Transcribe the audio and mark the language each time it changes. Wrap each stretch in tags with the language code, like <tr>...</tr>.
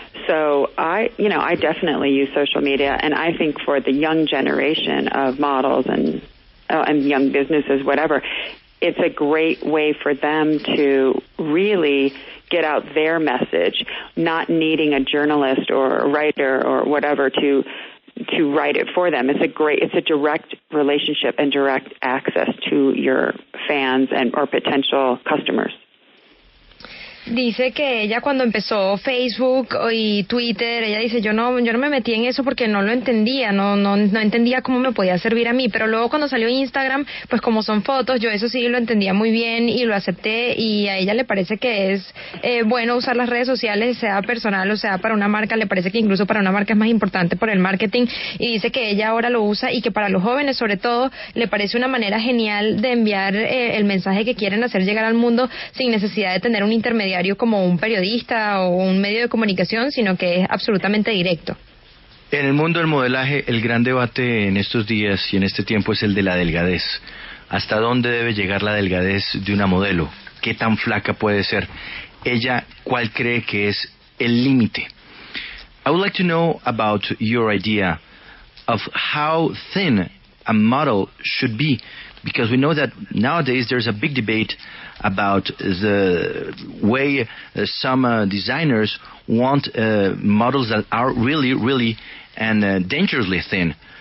<en>So I definitely use social media, and I think for the young generation of models and young businesses, whatever, it's a great way for them to really get out their message, not needing a journalist or a writer or whatever to to write it for them. It's a direct relationship and direct access to your fans or potential customers.</en> <es>Dice que ella cuando empezó Facebook y Twitter, ella dice yo no me metí en eso porque no lo entendía, no entendía cómo me podía servir a mí, pero luego cuando salió Instagram, pues como son fotos, yo eso sí lo entendía muy bien y lo acepté, y a ella le parece que es bueno usar las redes sociales, sea personal o sea para una marca. Le parece que incluso para una marca es más importante por el marketing, y dice que ella ahora lo usa y que para los jóvenes sobre todo le parece una manera genial de enviar el mensaje que quieren hacer llegar al mundo sin necesidad de tener un intermediario como un periodista o un medio de comunicación, sino que es absolutamente directo. En el mundo del modelaje, el gran debate en estos días y en este tiempo es el de la delgadez. ¿Hasta dónde debe llegar la delgadez de una modelo? ¿Qué tan flaca puede ser? Ella, ¿cuál cree que es el límite?</es> <en>I would like to know about your idea of how thin a model should be, because we know that nowadays there's a big debate about the way some designers want models that are really and dangerously thin.</en>